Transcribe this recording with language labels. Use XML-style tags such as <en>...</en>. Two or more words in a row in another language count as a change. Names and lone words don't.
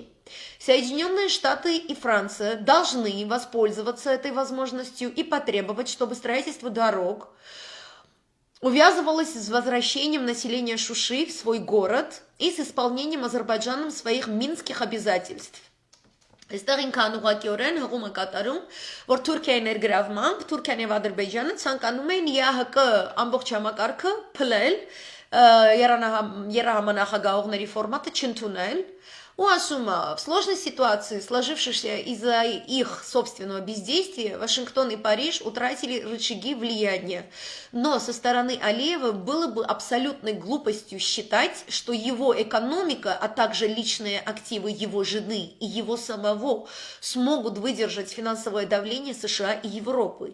<ru>Соединенные Штаты и Франция должны воспользоваться этой возможностью и потребовать, чтобы строительство дорог увязывалось с возвращением населения Шуши в свой город и с исполнением Азербайджаном своих минских обязательств.</ru> <hy>Այստեղ ինքան ուղղակիորեն հղում է կատարում, որ Թուրքիայի ներգրավմամբ Թուրքիան եւ Ադրբեջանը ցանկանում են ԵԱՀԿ ամբողջ համակարգը փլել, երահամանախագահողների ֆորմատը չընդունել, ու ասում է,</hy> <ru>в сложной ситуации, сложившейся из-за их собственного бездействия, Вашингтон и Париж утратили рычаги влияния. Но со стороны Алиева было бы абсолютной глупостью считать, что его экономика, а также личные активы его жены и его самого смогут выдержать финансовое давление США и Европы.</ru>